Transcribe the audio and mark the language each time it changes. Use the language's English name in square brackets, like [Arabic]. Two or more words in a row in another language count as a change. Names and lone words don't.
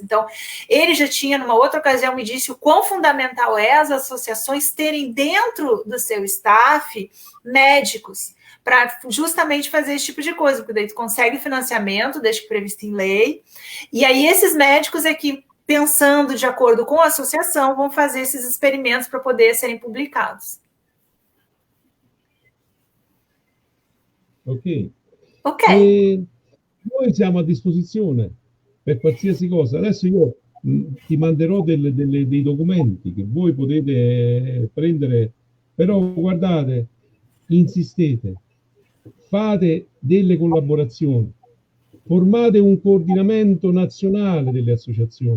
[Portuguese] Então, ele já tinha, numa outra ocasião, me disse o quão fundamental é as associações terem dentro do seu staff médicos, para justamente fazer esse tipo de coisa, porque daí tu consegue financiamento, desde que previsto em lei, e aí esses médicos é que, pensando de acordo com a associação, vão fazer esses experimentos para poder serem publicados. [Italian] Ok. E noi siamo a disposizione per qualsiasi cosa. Adesso io ti manderò dei documenti che voi potete prendere, però guardate, insistete, fate delle collaborazioni, formate un coordinamento nazionale delle associazioni.